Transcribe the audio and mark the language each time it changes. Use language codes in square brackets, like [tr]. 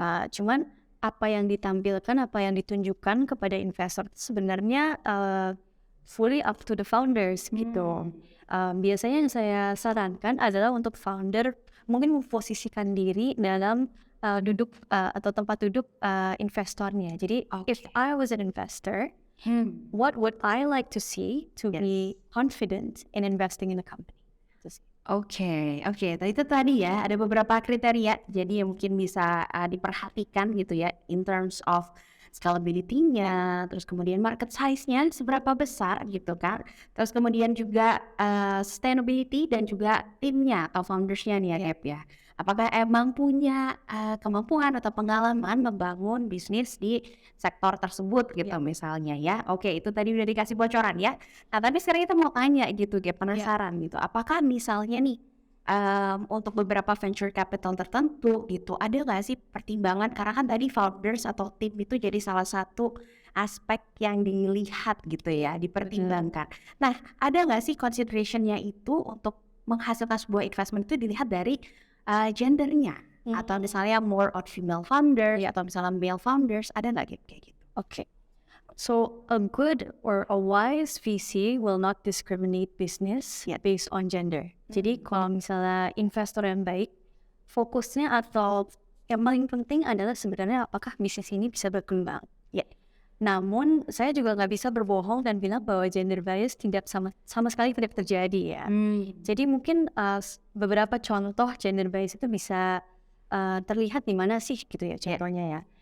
[id] Cuman apa yang ditampilkan, apa yang ditunjukkan kepada investor sebenarnya [en] fully up to the founders [id] gitu. Biasanya yang saya sarankan adalah untuk founder mungkin memposisikan diri dalam duduk atau tempat duduk investornya. Jadi [en] if I was an investor, what would I like to see to be confident in investing in a company? [id] Oke. Tadi ya ada beberapa kriteria jadi yang mungkin bisa diperhatikan gitu ya in terms of scalability-nya, terus kemudian market size-nya seberapa besar gitu kan, terus kemudian juga sustainability dan juga timnya atau founders-nya nih ya Gap ya. Apakah emang punya kemampuan atau pengalaman membangun bisnis di sektor tersebut gitu misalnya ya. Oke, itu tadi udah dikasih bocoran ya. Nah tapi sekarang kita mau tanya gitu Gap, penasaran gitu. Apakah misalnya nih untuk beberapa venture capital tertentu gitu, ada nggak sih pertimbangan, karena kan tadi founders atau tim itu jadi salah satu aspek yang dilihat gitu ya, dipertimbangkan. Nah ada nggak sih consideration-nya itu untuk menghasilkan sebuah investment itu dilihat dari gendernya, atau misalnya [en] more on female founder [id] atau misalnya male founders, ada nggak kayak gitu? [en] So a good or a wise VC will not discriminate business based on gender. [id] Jadi kalau misalnya investor yang baik, fokusnya atau yang paling penting adalah sebenarnya apakah bisnis ini bisa berkembang. Namun saya juga nggak bisa berbohong dan bilang bahwa gender bias tidak sama sekali tidak terjadi ya. Jadi mungkin beberapa contoh gender bias itu bisa terlihat di mana sih gitu ya contohnya ya.